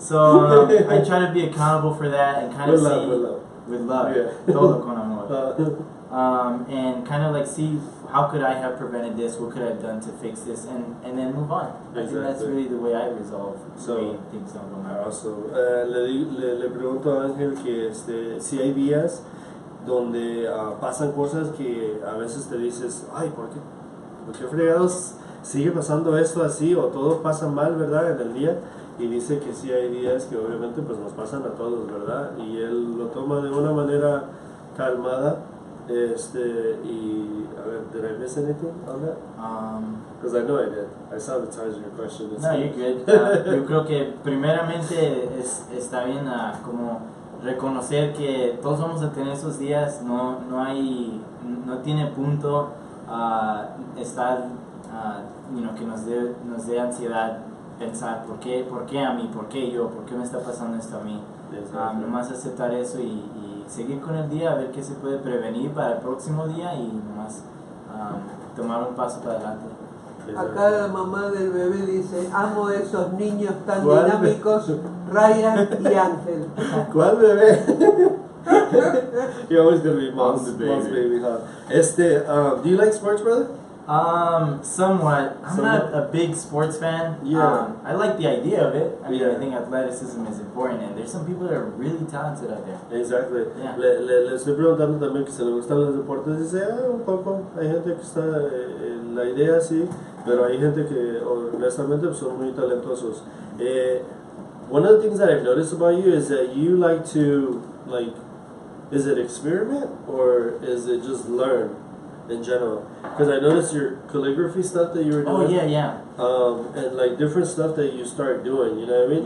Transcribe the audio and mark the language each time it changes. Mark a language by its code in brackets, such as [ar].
[en] So I try to be accountable for that and kind of see with love, Yeah. [es] todo con amor, [en] and kind of like see how could I have prevented this? What could I have done to fix this? And then move on. I think that's really the way I resolve the way things don't go my way. [es] So, le pregunto a Ángel que si hay días donde pasan cosas que a veces te dices, ay, ¿por qué fregados sigue pasando esto así, o todo pasa mal, ¿verdad?, en el día? Y dice que sí hay días que obviamente pues nos pasan a todos, ¿verdad? Y él lo toma de una manera calmada. Y a ver, [en] did I miss anything on that? Because I know I did. I sabotaged your question. No, you're good. [es] Yo creo que primeramente está bien como reconocer que todos vamos a tener esos días. No tiene punto estar que nos dé ansiedad pensar ¿por qué a mí? ¿Por qué yo? ¿Por qué me está pasando esto a mí? Nomás aceptar eso y seguir con el día, a ver qué se puede prevenir para el próximo día y nomás tomar un paso para adelante. Acá la mamá del bebé dice, amo esos niños tan dinámicos, Ryan y Ángel. ¿Cuál bebé? [en] You're always gonna be mom's baby, huh? Do you like sports, brother? Somewhat. I'm not a big sports fan. Yeah. I like the idea of it. I mean, I think athleticism is important, and there's some people that are really talented out there. Exactly. Yeah. [es] Le estoy preguntando también que si le gustan los deportes. Dice, un poco. Hay gente que está en la idea, sí, pero hay gente que honestamente son muy talentosos. [en] One of the things that I've noticed about you is that you like to, is it experiment or is it just learn in general? Because I noticed your calligraphy stuff that you were doing. Oh, yeah. And different stuff that you start doing, you know what I mean?